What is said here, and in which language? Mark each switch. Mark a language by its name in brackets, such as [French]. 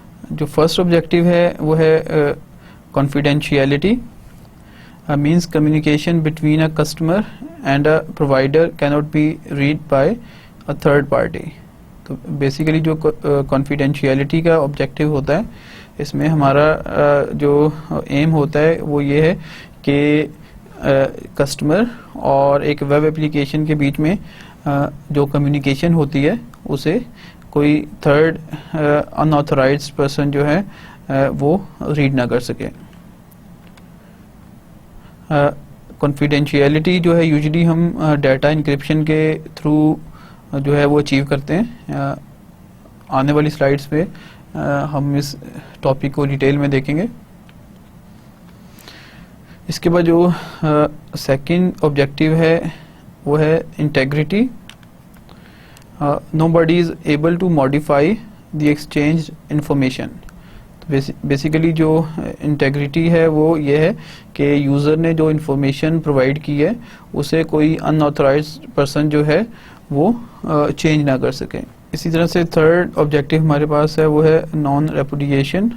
[Urdu] جو first objective ہے وہ ہے confidentiality, [English] means communication between a customer and a provider cannot be read by a third party. [Urdu] تو basically جو confidentiality کا آبجیکٹیو ہوتا ہے اس میں ہمارا جو ایم ہوتا ہے وہ یہ ہے کہ کسٹمر اور ایک ویب اپلیکیشن کے بیچ میں جو کمیونیکیشن ہوتی ہے اسے کوئی تھرڈ ان آتھورائزڈ پرسن جو ہے وہ ریڈ نہ کر سکے. کانفیڈینشیلٹی جو ہے یوزلی ہم ڈیٹا انکرپشن کے تھرو جو ہے وہ اچیو کرتے ہیں. آنے والی سلائیڈز پہ ہم اس ٹاپک کو ڈیٹیل میں دیکھیں گے. اس کے بعد جو سیکنڈ آبجیکٹیو ہے وہ ہے integrity. [English] nobody is able to modify the exchanged information. [Urdu] Basically جو انٹیگریٹی ہے وہ یہ ہے کہ یوزر نے جو انفارمیشن پرووائڈ کی ہے اسے کوئی ان آتھورائزڈ پرسن جو ہے وہ چینج نہ کر سکے. اسی طرح سے تھرڈ آبجیکٹیو ہمارے پاس ہے وہ ہے نان ریپوڈیشن.